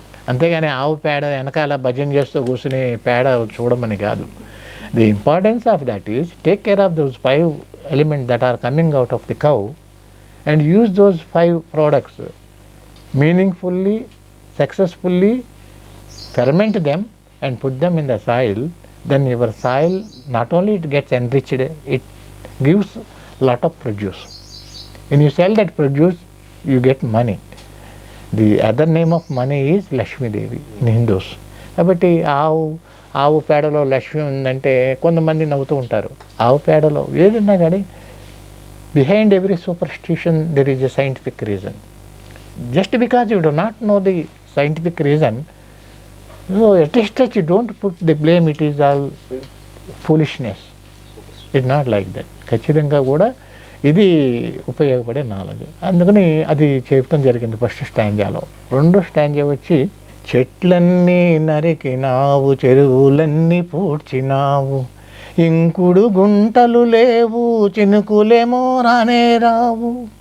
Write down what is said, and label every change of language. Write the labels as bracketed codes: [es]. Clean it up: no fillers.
[te] అంతేగాని ఆవు పేడ వెనకాల భజన చేస్తూ కూర్చుని పేడ చూడమని కాదు. [en] The importance of that is take care of those 5 elements that are coming out of the cow and use those 5 products meaningfully, successfully, ferment them and put them in the soil. Then your soil not only it gets enriched, it gives lot of produce. When you sell that produce, you get money. The other name of money is Lakshmi Devi in Hindus. [te] కాబట్టి ఆవు పేడలో లక్ష్మి ఉందంటే కొంతమంది నవ్వుతూ ఉంటారు. ఆవు పేడలో ఏదన్నా కానీ [en] behind every superstition there is a scientific reason. Just because you do not know the scientific reason, so at least you don't put the blame, it is all foolishness. It's not like that. [te] ఖచ్చితంగా కూడా ఇది ఉపయోగపడే knowledge. అందుకని అది చెప్పడం జరిగింది first స్టాంజాలో. రెండో stanza వచ్చి చెట్లన్నీ నరికినావు, చెరువులన్నీ పూడ్చినావు, ఇంకుడు గుంటలు లేవు, చినుకులేమో రానే రావు.